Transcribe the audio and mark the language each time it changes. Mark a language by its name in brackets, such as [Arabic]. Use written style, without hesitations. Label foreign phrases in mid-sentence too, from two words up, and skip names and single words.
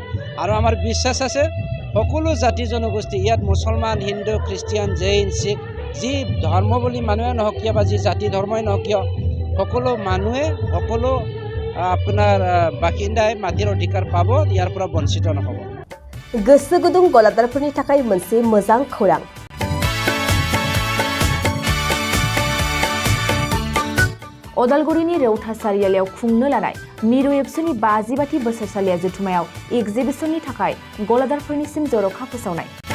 [Assamese] আৰু আমাৰ বিশ্বাস আছে সকলো জাতি জনগোষ্ঠী ইয়াত মুছলমান, হিন্দু, খ্ৰীষ্টিয়ান, জৈন, শিখ, যি ধৰ্ম বুলি মানুহে নহওক কিয় বা যি জাতি ধৰ্মই নহওক কিয়, সকলো মানুহে সকলো আপোনাৰ বাসিন্দাই মাটিৰ অধিকাৰ পাব, ইয়াৰ পৰা বঞ্চিত নহ'ব। [Bodo] गोसो गुदुं गलादारफोरनि थाखाय मोनसे मोजां खौरां। अदालगुरिनि रौता सारियालियाव खुंनो लानाय मिरु एबसुनि 50बाथि बोसोरसालिया जथुमायाव एग्जिबिशननि थाखाय गलादारफोरनिसिम जर'खा फोसावनाय।